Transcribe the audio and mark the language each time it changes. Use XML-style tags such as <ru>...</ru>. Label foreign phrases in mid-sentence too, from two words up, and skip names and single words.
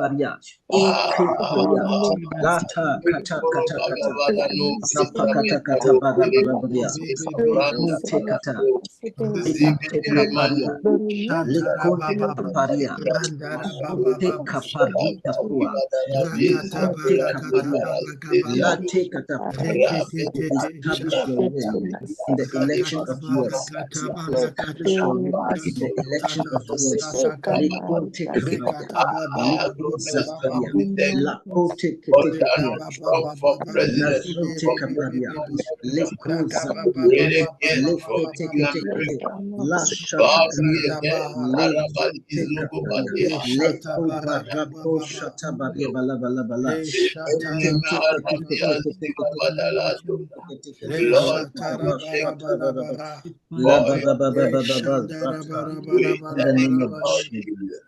<en>Paria, Eke Paria, Lata Kata Kata Kata, Zapa Kata Kata Barabaria, Lekunte Kata, Ekute Paria, Lekunte Paria, Te Kaparita Pua, Lekunte Kaparia, Late Kata. Establish your name in the election of US. Establish your name in the election of US. Lekunte Kaparia, Lekuza Paria, Lakote Keteketea, Lazote Kaparia, Lekuza Paria, Lekete Ketekete, La Shata Kaparia, Lezote Kaparia, Leko Barako Shata Baria Bala Bala Bala, in the name of Jesus.</en>